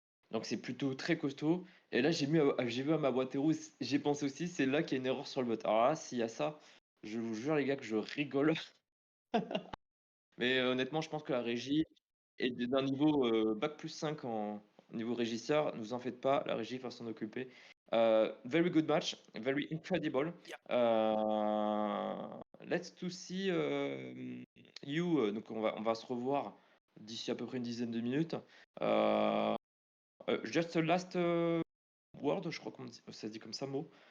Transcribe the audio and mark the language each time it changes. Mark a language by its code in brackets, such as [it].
[fr] Donc c'est plutôt très costaud. Et là, j'ai vu à ma boîte rouge, j'ai pensé aussi, c'est là qu'il y a une erreur sur le bot. Alors là, s'il y a ça, je vous jure les gars que je rigole. Mais honnêtement, je pense que la régie est d'un niveau bac+5 en niveau régisseur. Ne vous en faites pas, la régie va s'en occuper. [en] Very good match, very incredible. Yeah. Let's to see you. [fr] Donc on va se revoir d'ici à peu près une dizaine de minutes. [en] Just a last word, [fr] je crois qu'on ça se dit comme ça, mot.